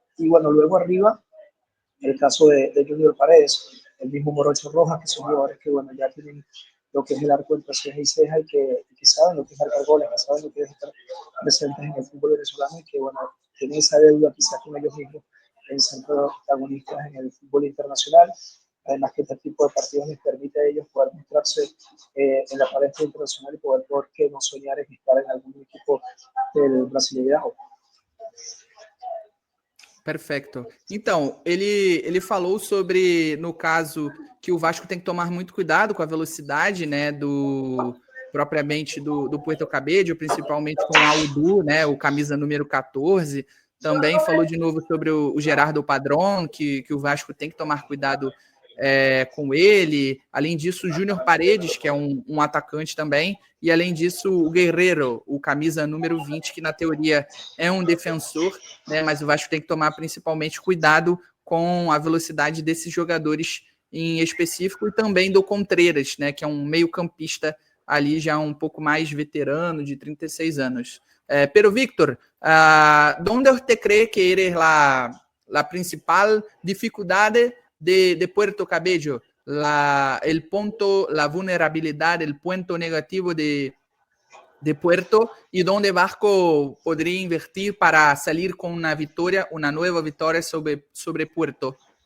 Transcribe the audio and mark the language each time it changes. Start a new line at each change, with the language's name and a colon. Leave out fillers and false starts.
Spanish: Y bueno, luego arriba, el caso de Junior Paredes, el mismo Morocho Rojas, que son jugadores que bueno, ya tienen lo que es el arco entre ceja y ceja y que saben lo que es marcar goles, que saben lo que es estar presentes en el fútbol venezolano y que bueno, tienen esa deuda quizás con ellos mismos en ser protagonistas en el fútbol internacional. Además que este tipo de partidos les permite a ellos poder mostrarse en la palestra internacional y poder, ¿por qué no soñar en estar en algún equipo del Brasileirão?
Portuguese: Perfeito. Então, ele falou sobre, no caso, que o Vasco tem que tomar muito cuidado com a velocidade, né, propriamente do Puerto Cabello, principalmente com o Aldu, né, o camisa número 14. Também falou de novo sobre o Gerardo Padrón, que o Vasco tem que tomar cuidado com ele. Além disso, o Júnior Paredes, que é um atacante também. E, além disso, o Guerreiro, o camisa número 20, que, na teoria, é um defensor, né? Mas o Vasco tem que tomar, principalmente, cuidado com a velocidade desses jogadores em específico e também do Contreras, né? Que é um meio-campista ali já um pouco mais veterano, de 36 anos.
Spanish: Pero, Victor, ¿dónde usted cree que eres la principal dificuldade de Puerto Cabello, el punto, la vulnerabilidad, el punto negativo de Puerto y donde Vasco podría invertir para salir con una victoria, una nueva victoria sobre Puerto?